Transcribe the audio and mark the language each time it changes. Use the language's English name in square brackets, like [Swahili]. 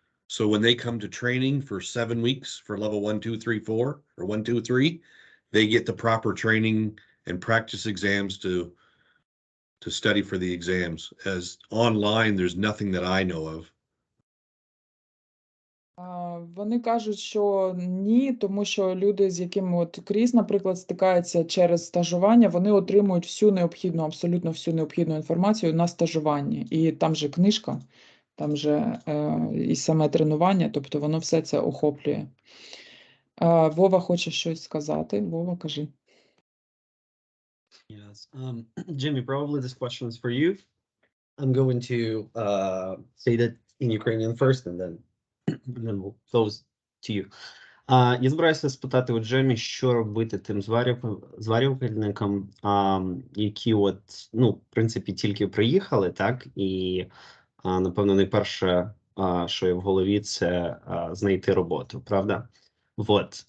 [English] So when they come to training for 7 weeks for level 1, 2, 3, 4, or 1, 2, 3, they get the proper training and practice exams to study for the exams. As online, there's nothing that I know of. [Ukrainian] Вони кажуть, що ні, тому що люди, з якими от Кріс, наприклад, стикаються через стажування, вони отримують всю необхідну, абсолютно всю необхідну інформацію на стажуванні. І там же книжка, там же і саме тренування, тобто воно все це охоплює. Вова хоче щось сказати. Вова, кажи. [English] Yes. Jimmy, probably this question is for you. I'm going to say that in Ukrainian first, and then we'll close to you. [Ukrainian] Я збираюся спитати у Джемі, що робити тим зварювальникам, які от, ну, в принципі, тільки приїхали, так, і, напевно, найперше, що є в голові, це знайти роботу, правда? Вот.